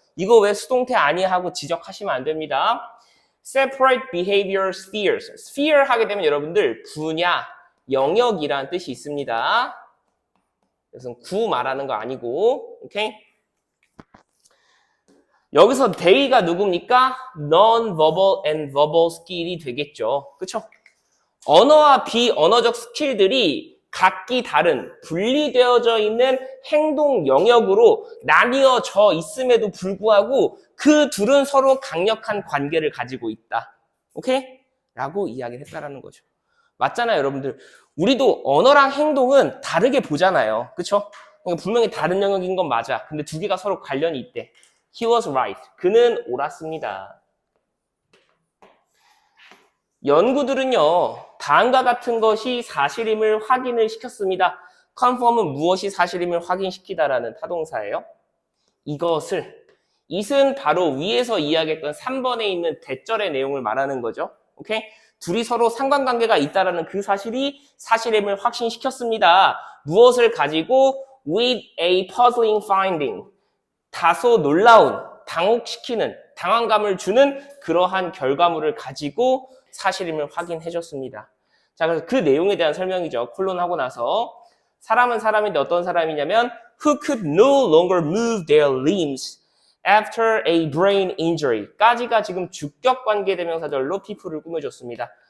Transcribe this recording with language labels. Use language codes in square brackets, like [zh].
[ko] 이거 왜 수동태 아니야 하고 지적하시면 안 됩니다. [en] separate behavior spheres. [ko] sphere 하게 되면 여러분들 분야, 영역이라는 뜻이 있습니다. 그래서 구 말하는 거 아니고, 오케이? 여기서 they가 누굽니까? [en] non-verbal and verbal skill이 [ko] 되겠죠. 그쵸? 언어와 비언어적 스킬들이 각기 다른 분리되어져 있는 행동 영역으로 나뉘어져 있음에도 불구하고 그 둘은 서로 강력한 관계를 가지고 있다. 오케이? 라고 이야기를 했다라는 거죠. 맞잖아요, 여러분들. 우리도 언어랑 행동은 다르게 보잖아요. 그쵸? 그러니까 분명히 다른 영역인 건 맞아. 근데 두 개가 서로 관련이 있대. [en] He was right. [ko] 그는 옳았습니다. 연구들은요, 다음과 같은 것이 사실임을 확인을 시켰습니다. confirm은 무엇이 사실임을 확인시키다라는 타동사예요. it은 바로 위에서 이야기했던 3번에 있는 대절의 내용을 말하는 거죠. 오케이? 둘이 서로 상관관계가 있다라는 그 사실이 사실임을 확신시켰습니다. 무엇을 가지고 [en] with a puzzling finding. [ko] 다소 놀라운, 당혹시키는, 당황감을 주는 그러한 결과물을 가지고 사실임을 확인해줬습니다. 자, 그래서 그 내용에 대한 설명이죠. 콜론하고 나서 사람은 사람인데 어떤 사람이냐면 [en] who could no longer move their limbs after a brain injury [ko] 까지가 지금 주격 관계 대명사절로 people를 꾸며줬습니다.